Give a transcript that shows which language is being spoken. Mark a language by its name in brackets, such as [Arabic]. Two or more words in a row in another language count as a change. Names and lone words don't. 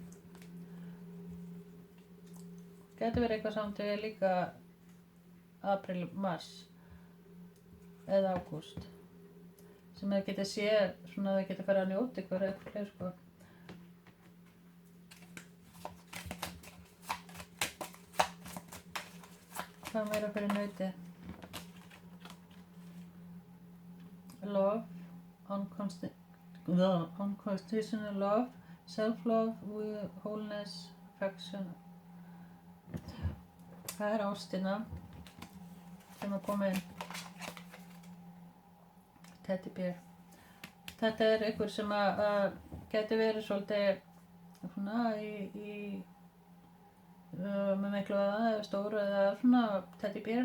[Icelandic] Gæti verið eitthvað samt við líka apríl, mars eða ágúst sem þið getið séð svona að þið getið farið að njóta ykkur eða eitthvað fleiri sko. Hvað meira fyrir nautið? [English] Love, unconditional love, self-love, wholeness, affection. [Icelandic] Það er ástina sem að koma inn. [English] Teddy bear. [Icelandic] Þetta er einhver sem að geti verið svolítið svona með miklu eða stóru eða svona [English] teddy bear.